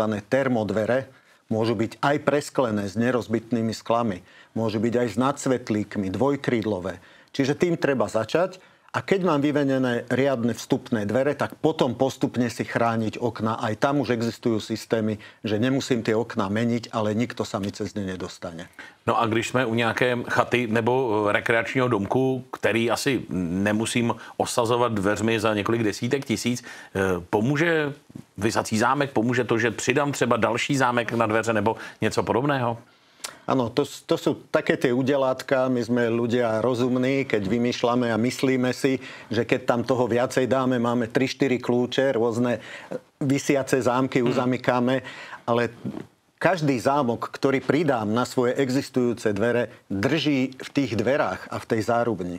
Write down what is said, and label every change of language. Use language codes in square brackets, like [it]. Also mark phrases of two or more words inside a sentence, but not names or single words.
[sk] Termodvere, môžu byť aj presklené s nerozbitnými sklami, môžu byť aj s nadsvetlíkmi, dvojkrídlové. Čiže tým treba začať. A keď mám vyvenené riadne vstupné dvere, tak potom postupne si chrániť okna. Aj tam už existujú systémy, že nemusím tie okna meniť, ale nikto sa mi cez ne nedostane. [cs] No a když jsme u nějaké chaty nebo rekreačního domku, který asi nemusím osazovat dveřmi za několik desítek tisíc, pomůže visací zámek, pomůže to, že přidám třeba další zámek na dveře nebo něco podobného? [sk] Áno, to sú také tie udelátka, my sme ľudia rozumní, keď vymýšľame a myslíme si, že keď tam toho viacej dáme, máme 3-4 kľúče, rôzne visiace zámky uzamykáme, ale každý zámok, ktorý pridám na svoje existujúce dvere, drží v tých dverách a v tej zárubni.